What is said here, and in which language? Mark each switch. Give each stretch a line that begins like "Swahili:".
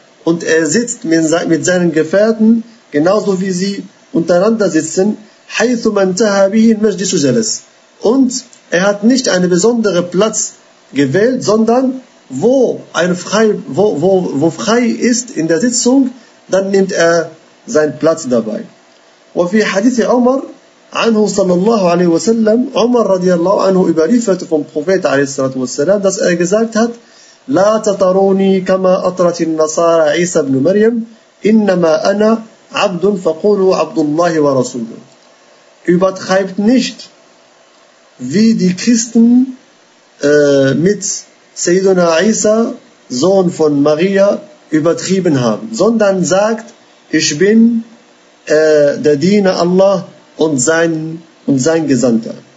German: Und er sitzt mit seinen Gefährten, genauso wie sie untereinander sitzen.
Arabic: حَيْثُ مَنْ تَهَى بِهِ الْمَجْلِسُ جَلَسَ.
German: Und er hat nicht einen besonderen Platz gewählt, sondern wo frei ist in der Sitzung, dann nimmt er sein Platz dabei.
Arabic: وفي حديث عمر عنه صلى الله عليه وسلم عمر رضي الله عنه
German: überliefert vom Prophet
Arabic: عليه الصلاة والسلام,
German: dass er gesagt hat,
Arabic: لا تطروني كما أطرت النصارى عيسى بن مريم إنما أنا عبد فقولوا عبد الله ورسوله.
German: Übertreibt nicht wie die Christen mit Sayyidina Isa, Sohn von Maria, übertrieben haben, sondern sagt, ich bin der Diener Allah und sein Gesandter.